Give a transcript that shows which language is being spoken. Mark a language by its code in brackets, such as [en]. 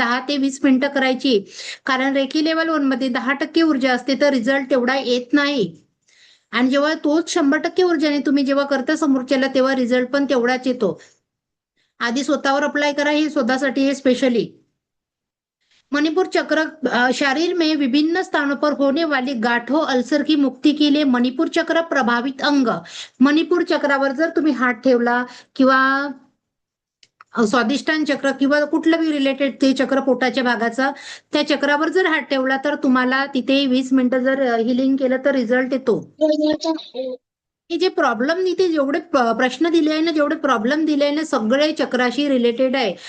[mr] 10 ते 20 मिनिटं करायची. कारण रेकी लेवल 1 मध्ये 10% ऊर्जा असते, तर रिझल्ट तेवढा येत नाही. आणि जेव्हा तोच 100% ऊर्जाने तुम्ही जेव्हा करता समोरच्याला, तेव्हा रिझल्ट पण तेवढाच येतो. आधी स्वतःवर अप्लाय करा, हे स्वतःसाठी हे स्पेशली. [hi] मणिपुर चक्र शरीर में विभिन्न स्थानों पर होने वाली गांठों, अल्सर की मुक्ति के लिए मणिपुर चक्र प्रभावित अंग. [mr] मणिपूर चक्रावर जर तुम्ही हात ठेवला किंवा स्वादिष्टान चक्र किंवा कुठलं बी रिलेटेड ते चक्र पोटाच्या भागाचा, त्या चक्रावर जर हात ठेवला तर तुम्हाला तिथे 20 मिनिटं जर हिलिंग केलं तर रिझल्ट येतो. हे जे प्रॉब्लेम इथे जेवढे प्रश्न दिले आहे ना, जेवढे प्रॉब्लेम दिले आहे ना, सगळे चक्राशी रिलेटेड आहे.